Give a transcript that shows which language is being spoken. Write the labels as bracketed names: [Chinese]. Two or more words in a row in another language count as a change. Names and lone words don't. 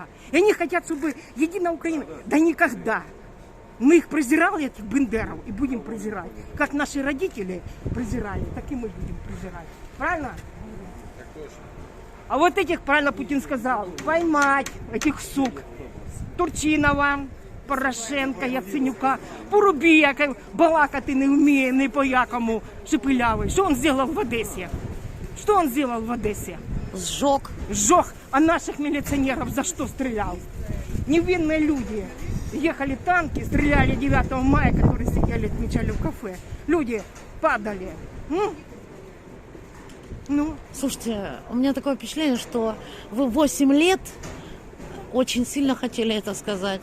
[Russian] И они хотят, чтобы единая Украина. Да никогда. Мы их презирали, этих бендеров, и будем презирать. Как наши родители презирали, так и мы будем презирать. Правильно? А вот этих, правильно Путин сказал, поймать этих сук. [Ukrainian] Турчинова, Порошенка, Яценюка, Порубія, балакати не вміє, не по-якому шепелявий. Що він зробив в Одесі? [Russian] Что он сделал в Одессе? Сжег. А наших милиционеров за что стрелял? Невинные люди. Ехали танки, стреляли 9 мая, которые сидели, отмечали в кафе. Люди падали. Слушайте, у меня такое впечатление, что вы 8 лет очень сильно хотели это сказать.